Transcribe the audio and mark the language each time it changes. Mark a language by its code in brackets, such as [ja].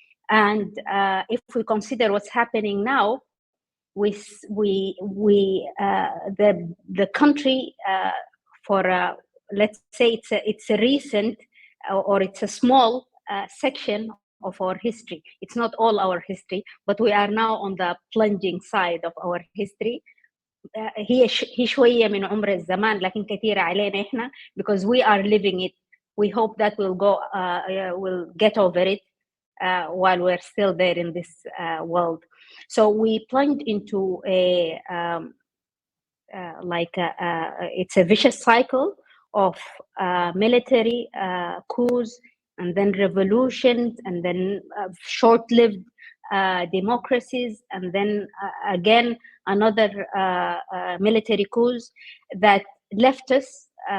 [en] And if we consider what's happening now, the country, for let's say it's a recent or it's a small section of our history. It's not all our history, but we are now on the plunging side of our history. [ar] هي شوية من عمر الزمان لكن كثيرة علينا إحنا, [en] because we are living it. We hope that we'll get over it while we're still there in this world. So we plunged into it's a vicious cycle of military coups, and then revolutions, and then short-lived democracies, and then again another military coups that left us